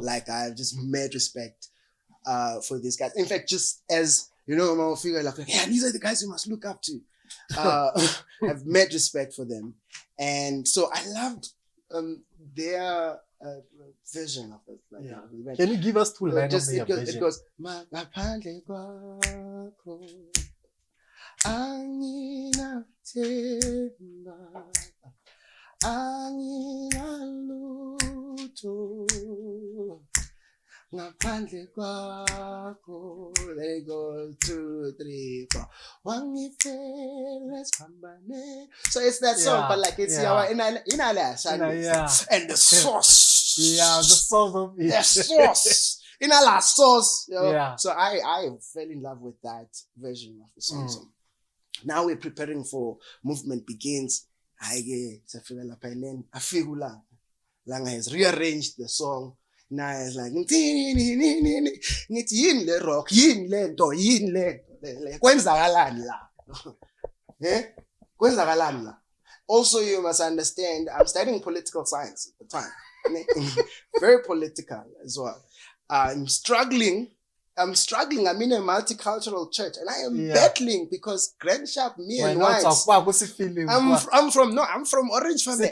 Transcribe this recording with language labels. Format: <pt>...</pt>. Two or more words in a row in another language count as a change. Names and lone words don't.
<en>Like, I have just mad respect for these guys. In fact, just as you know, I'm figure like, yeah, these are the guys you must look up to. I've mad respect for them, and so I loved their vision of it. Like, yeah. Can you give us 2 lines of their vision? It goes,</en> <zu>ngaphandle kwakho anginathemba anginalutho ngaphandle kwakho.</zu> <en>There you go, 2, 3, 4.</en> <zu>Wangifela sibambane.</zu> <en>So it's that song, but like it's and the sauce. Yeah, the sauce of it. The sauce. In a la sauce. You know? Yeah. So I fell in love with that version of the song. So now we're preparing for Movement Begins. I feel Langa has rearranged the song. Now it's like, yin le rock, yin le do, yin le.</en> <zu>Kwenzakalani la.</zu> <en>Also, you must understand, I'm studying political science at the time. Very political as well. I'm struggling. I'm in a multicultural church, and I am battling because Grand Sharp, me and whites. I'm from Orange family.</en>